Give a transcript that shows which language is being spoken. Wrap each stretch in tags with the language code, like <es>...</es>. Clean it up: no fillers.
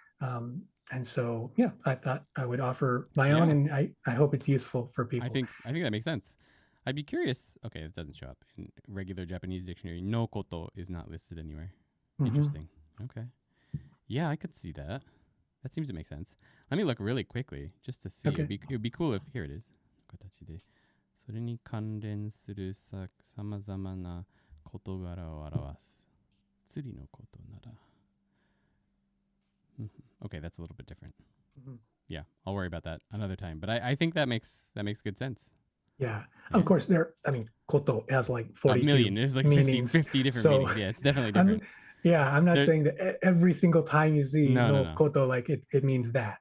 <en>And so I thought I would offer my own, and I hope it's useful for people. I think that makes sense. I'd be curious. Okay, it doesn't show up in regular Japanese dictionary. No koto is not listed anywhere. Interesting. Okay. Yeah, I could see that. That seems to make sense. Let me look really quickly just to see. Okay. It would be cool if, here it is.</en> <ja>形でそれに関連する様々な事柄を表す。釣りのことなら。</ja> <en>Okay, that's a little bit different. Yeah, I'll worry about that another time. But I think that makes good sense. Yeah. Of course, koto has like 42 million. There's like 50 different meanings. Yeah, it's definitely different. I'm not saying that every single time you see no koto, like it means that.</en>